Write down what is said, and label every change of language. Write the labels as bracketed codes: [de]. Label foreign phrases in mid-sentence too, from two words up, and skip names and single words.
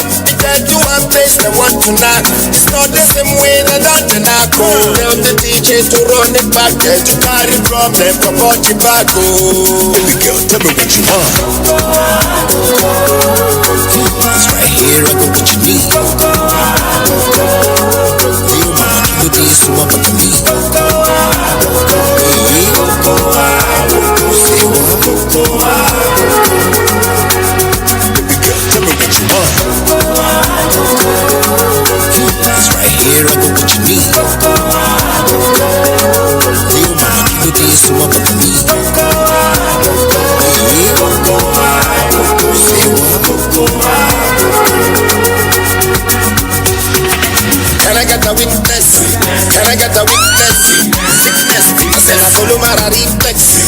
[en] Get to one place they want to knock. It's not the same way that I can knock. Tell the DJ to run it back. Get to carry problem from Porty back. Baby girl, tell me what you want. It's right here, I got what you need. [yo] Hey, mama, kilo de yesu mama kami. [en] Here I go what you need. [yo] Hey, mama, kilo de yesu mama kami. [en] Can I get a witness? Can I get a witness? Sickness. I said I follow my reflex.